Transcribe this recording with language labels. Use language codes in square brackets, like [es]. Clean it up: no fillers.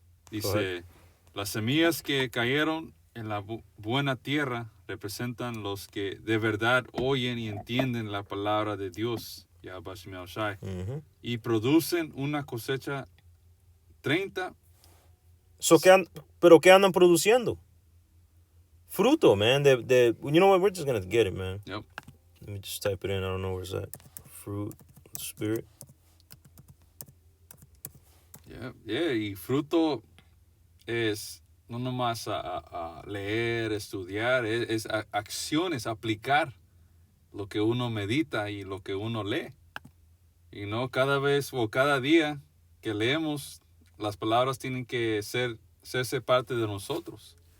[es] Dice, las semillas que cayeron en la buena tierra representan los que de verdad oyen y entienden la palabra de Dios, Yahweh Shai, Mhm. y producen una cosecha 30. So, ¿pero qué andan produciendo? Fruto, man. [en] You know what? We're just going to get it, man. Yep. Let me just type it in. I don't know where's that. Fruit, spirit. [es] Yeah, y fruto es no nomás a leer, estudiar, es acciones, aplicar lo que uno medita y lo que uno lee. Y no cada vez o cada día que leemos, las palabras tienen que serse parte de nosotros.